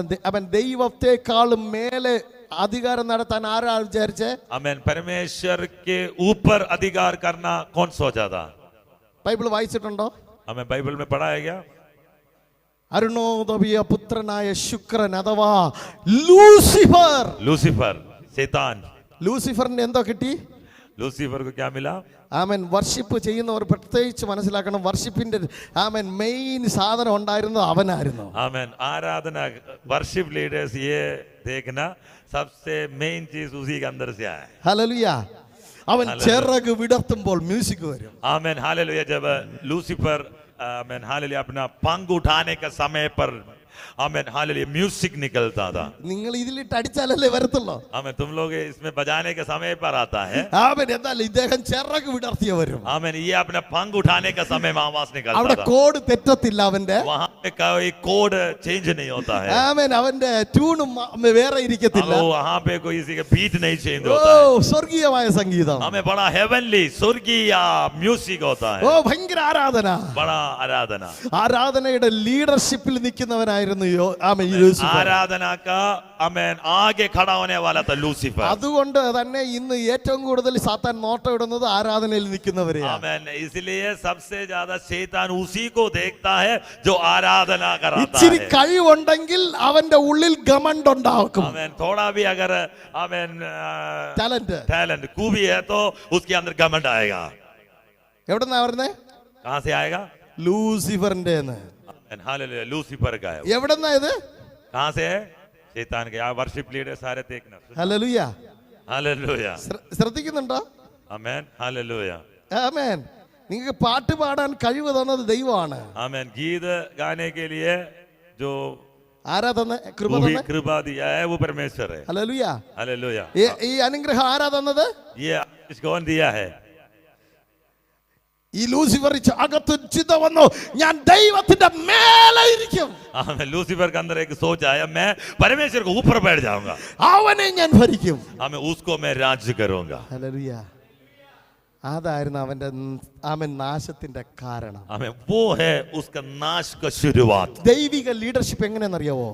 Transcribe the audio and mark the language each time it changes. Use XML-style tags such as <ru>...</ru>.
<ml>അവൻ ദൈവത്തെക്കാളും മേലെ അധികാരം നടത്താൻ ആരാ വിചാരിച്ചേ?</ml> <hi>आमेन परमेश्वर के ऊपर अधिकार करना कौन सोचा था?</hi> <ml>ബൈബിൾ വായിച്ചിട്ടുണ്ടോ?</ml> <hi>हमें बाइबल में पढ़ा है क्या?</hi> <ml>അരുണോദയ പുത്രനായ ശുക്രൻ അഥവാ ലൂസിഫർ.</ml> <hi>लूसीफर शैतान।</hi> <ml>ലൂസിഫറിന് എന്തോ കിട്ടി?</ml> <hi>लूसीफर को क्या मिला?</hi> <ml>ആമേൻ. വർഷിപ്പ് ചെയ്യുന്നവർ പ്രത്യേകിച്ച് മനസ്സിലാക്കണം, വർഷിപ്പിന്റെ ആമേൻ മെയിൻ സാധനം ഉണ്ടായിരുന്നത് അവനായിരുന്നു.</ml> <hi>आमेन आराधना वर्शिप लीडर्स ये देखना सबसे मेन चीज उसी के अंदर से आया है।</hi> <ml>ഹല്ലേലൂയ. അവൻ ചിറക് വിടർത്തുമ്പോൾ മ്യൂസിക് വരും.</ml> <hi>Amen hallelujah. जब लूसीफर आमेन हालेलुया अपना पंख उठाने का समय पर आमेन हालेलुया म्यूजिक निकलता था।</hi> <ml>നിങ്ങൾ ഇതിലിട്ട് അടിച്ചാലല്ലേ വരത്തുള്ളൂ.</ml> <hi>आमेन तुम लोग इसमें बजाने के समय पर आता है।</hi> <ml>ആമേൻ. എന്നാൽ ഇദ്ദേഹം ചിറക് വിടർത്തിയ വരും.</ml> <hi>आमेन ये अपना पंख उठाने का समय में आवाज निकलता</hi> <ml>അവിടെ</ml> <hi>था।</hi> <ml>കോഡ് തെറ്റത്തില്ല അവന്റെ.</ml> <hi>वहां पे कोई कोड चेंज नहीं होता है।</hi> <ml>ആമേൻ. അവന്റെ ട്യൂണും വേറെ ഇരിക്കത്തില്ല.</ml> <hi>वहां पे कोई किसी का बीट नहीं चेंज</hi> <ml>ഓ</ml> <hi>होता है।</hi> <ml>സ്വർഗീയമായ സംഗീതം.</ml> <hi>हमें बड़ा हेवनली स्वर्गीय म्यूजिक होता है।</hi> <ml>ഓ ഭയങ്കര ആരാധന.</ml> <hi>बड़ा आराधना।</hi> <ml>ആരാധനയുടെ ലീഡർഷിപ്പിൽ നിൽക്കുന്നവനായ ആരാധകനായിരുന്നു ആമേൻ ഈ ലൂസിഫർ.</ml> <hi>आराधना का आमेन आगे खड़ा होने वाला था लूसीफर.</hi> <ml>അതുകൊണ്ട് തന്നെ ഇന്ന് ഏറ്റവും കൂടുതൽ സാത്താൻ നോട്ടം ഇടുന്നത് ആരാധനയിൽ നിൽക്കുന്നവരെയാണ്.</ml> <hi>आमेन. इसलिए सबसे ज्यादा शैतान उसी को देखता है जो आराधना कराता</hi> <ml>ഇച്ചിരി</ml> <hi>है.</hi> <ml>കഴിവുണ്ടെങ്കിൽ അവന്റെ ഉള്ളിൽ ഗമണ്ടുണ്ടാക്കും.</ml> <hi>आमेन. थोड़ा भी अगर आमेन टैलेंट खूबी है तो उसके अंदर घमंड आएगा.</hi> <ml>എവിടെന്നാ വരുന്നേ?</ml> <hi>कहां से आएगा?</hi> <ml>ലൂസിഫറിന്റെ.</ml> <hi>हालेलुया. लूसीफर का है.</hi> <ml>എവിടെന്നാ ഇത്?</ml> <hi>कहां से है? शैतान के. वर्शिप लीडर सारे देखना.</hi> <ml>ഹല്ലേലൂയ.</ml> <hi>हालेलुया.</hi> <ml>ശ്രദ്ധിക്കുന്നുണ്ടോ?</ml> <hi>आमेन. हालेलुया.</hi> <ml>ആമേൻ. നിങ്ങൾക്ക് പാട്ട് പാടാൻ കഴിവ് തന്നത് ദൈവമാണ്.</ml> <hi>आमेन. गीत गाने के लिए जो</hi> <ml>ആരാ തന്നെ?</ml> <hi>कृपा दिया है वो परमेश्वर है.</hi> <ml>ഹല്ലേലൂയ.</ml> <hi>हालेलुया.</hi> <ml>ഈ അനുഗ്രഹം ആരാ തന്നത്?</ml> <hi>ये कौन दिया है?</hi> <ml>ഈ ലൂസിഫർ അകത്ത് ചിന്ത വന്നു, ഞാൻ ദൈവത്തിന്റെ മേലെ ഇരിക്കും.</ml> <hi>लूसीफर के अंदर एक सोच आया, मैं परमेश्वर को ऊपर बैठ जाऊंगा,</hi> <ml>അവനെ ഞാൻ ഭരിക്കും.</ml> <hi>उसको मैं राज्य करूंगा.</hi> <ml>ഹല്ലേലൂയ. അതായിരുന്നു അവന്റെ നാശത്തിന്റെ കാരണം.</ml> <hi>वो है उसका नाश का शुरुआत.</hi> <ml>ദൈവിക ലീഡർഷിപ്പ് എങ്ങനെയെന്നറിയാവോ?</ml>